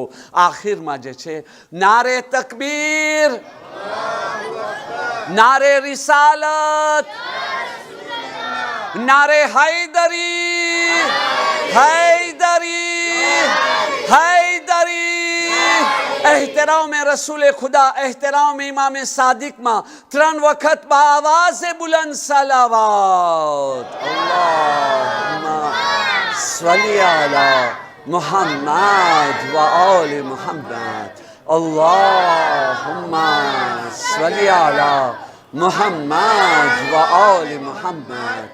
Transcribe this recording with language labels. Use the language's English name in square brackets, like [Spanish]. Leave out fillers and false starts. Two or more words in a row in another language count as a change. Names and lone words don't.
[Gujarati] આખિરમાં જે છે નારે તકબીર, નારે રિસાલત, નારે હૈદરી, હૈદરી, હૈદરી. [Urdu] احترام رسول خدا، احترام امام صادق ماں 3 وقت باآواز بلند صلوات. [Arabic] اللهم صل على محمد وآل محمد. اللهم صل على محمد وآل محمد.